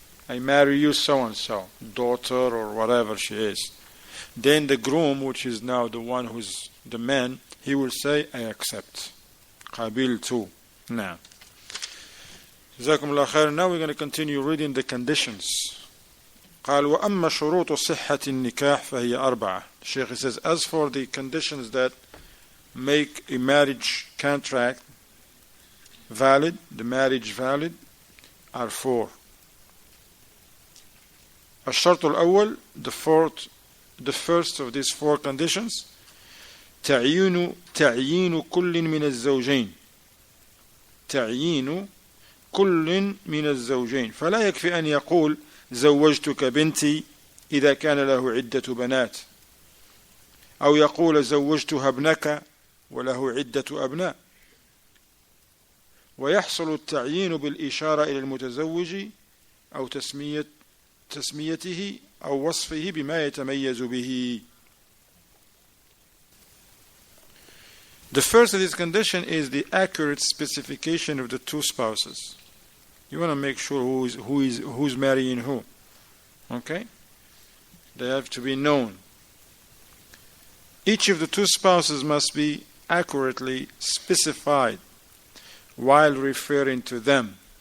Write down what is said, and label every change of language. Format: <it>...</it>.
<en>I marry you so and so, daughter or whatever she is. Then the groom, which is now the one who's the man, he will say, I accept. Qabil too. Now.</en> <ar>جزاكم الله خير.</ar> <en>Now we're going to continue reading the conditions.</en> <ar>قال وأما شروط صحة النكاح فهي 4.</ar> <en>The Shaykh says, as for the conditions that make a marriage contract valid, the marriage valid, are 4.</en> <ar>الشرط الأول,</ar> <en>the first of these 4 conditions,</en> <ar>تعيين كل من الزوجين. تعيين كل من الزوجين فلا يكفي أن يقول زوجتك بنتي إذا كان له عدة بنات أو يقول زوجتها ابنك وله عدة أبناء. ويحصل التعيين بالإشارة إلى المتزوج أو تسميته أو وصفه بما يتميز به.</ar> <en>The first of this condition is the accurate specification of the two spouses. You want to make sure who's marrying who. Okay? They have to be known. Each of the two spouses must be accurately specified while referring to them.</en>